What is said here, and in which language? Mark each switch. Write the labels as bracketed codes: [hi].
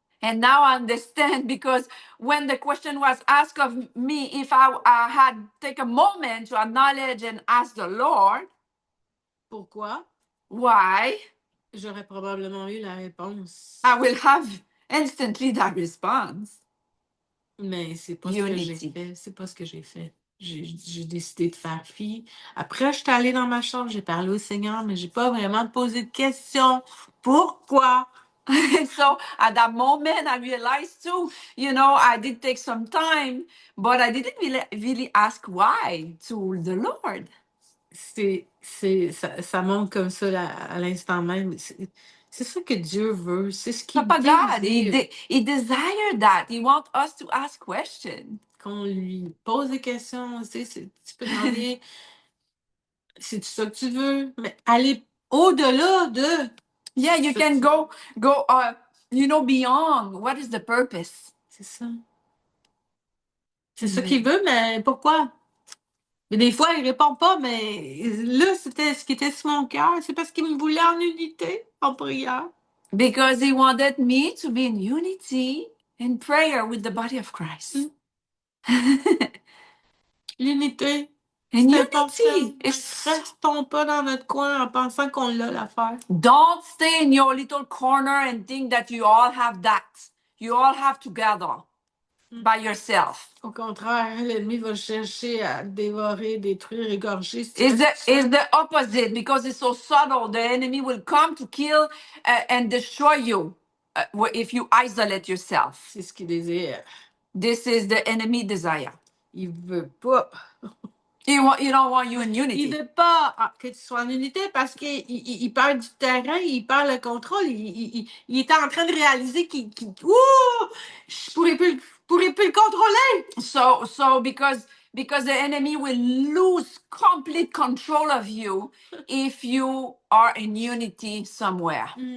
[en] and now I understand, because when the question was asked of me, if I had take a moment to acknowledge and ask the Lord, [fr] pourquoi? [en] Why? [fr] J'aurais probablement eu la réponse. [en] I will have instantly that response. [fr] Mais c'est pas ce que j'ai fait. C'est pas ce que j'ai fait. J'ai décidé de faire fi. Après, je suis allée dans ma chambre, j'ai parlé au Seigneur, mais j'ai pas vraiment posé de questions. Pourquoi? [en] So at that moment, I realized too, I did take some time, but I didn't really ask why to the Lord. [fr] Ça monte comme ça à l'instant même. C'est ça que Dieu veut. C'est ce qu'il [en] Papa God, [fr] désire. [en] he desired that. He wants us to ask questions. [fr] Qu'on lui pose des questions. Tu peux demander, c'est ça que tu veux, mais aller au-delà de. [en] Yeah, you can go beyond. What is the purpose? [fr] C'est ça. C'est ça qu'il veut, mais pourquoi? Mais des fois, il répond pas, mais là, c'était ce qui était sur mon cœur. C'est parce qu'il me voulait en unité, en prière. [en] Because he wanted me to be in unity in prayer with the body of Christ. [fr] L'unité. [en] And unity [fr] Restons pas dans notre coin en pensant qu'on l'a l'affaire. [en] Don't stay in your little corner and think that you all have that. You all have together by yourself. [fr] Au contraire, l'ennemi va chercher à dévorer, détruire, égorger. [en] It's the opposite, because it's so subtle. The enemy will come to kill and destroy you if you isolate yourself. [fr] C'est ce qu'il désire. [en] This is the enemy desire. [fr] Il veut pas. [en] He don't want you in unity. [fr] Il veut pas que tu sois en unité parce qu'il perd du terrain, il perd le contrôle. Il est en train de réaliser qu'il je pourrais plus le contrôler. [en] So because the enemy will lose complete control of you if you are in unity somewhere.